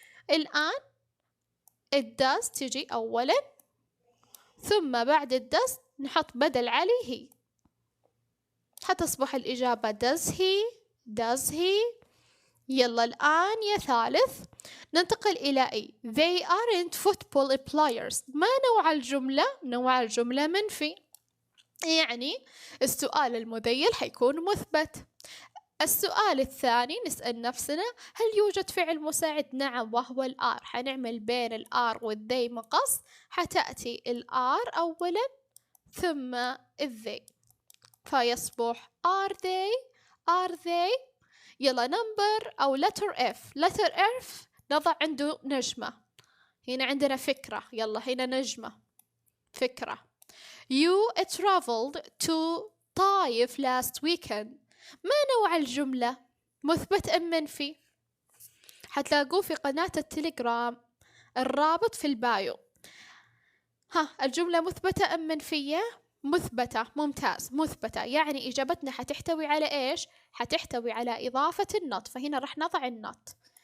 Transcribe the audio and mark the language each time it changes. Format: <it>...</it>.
<ar>الآن الدز تجي أولا، ثم بعد الدز نحط بدل علي هي، حتصبح الإجابة</ar> <en>does he.</en> <ar>يلا الآن يا ثالث ننتقل إلى أي.</ar> <en>They aren't football players.</en> <ar>ما نوع الجملة؟ نوع الجملة منفي، يعني السؤال المذيل حيكون مثبت. السؤال الثاني نسأل نفسنا، هل يوجد فعل مساعد؟ نعم، وهو الآر. حنعمل بين الآر والذي مقص، حتأتي الآر أولا ثم الذي، فيصبح</ar> <en>are they.</en> <ar>يلا نمبر أو</ar> <en>letter F</en> <ar>نضع عنده نجمة. هنا عندنا فكرة، يلا هنا نجمة فكرة.</ar> <en>You traveled to Taif last weekend.</en> <ar>ما نوع الجملة؟ مثبت أم منفي؟ حتلاقوه في قناة التليجرام، الرابط في البايو. الجملة مثبتة أم منفية؟ مثبتة. ممتاز، مثبتة، يعني إجابتنا حتحتوي على إيش؟ حتحتوي على إضافة النط، فهنا رح نضع النط.</ar>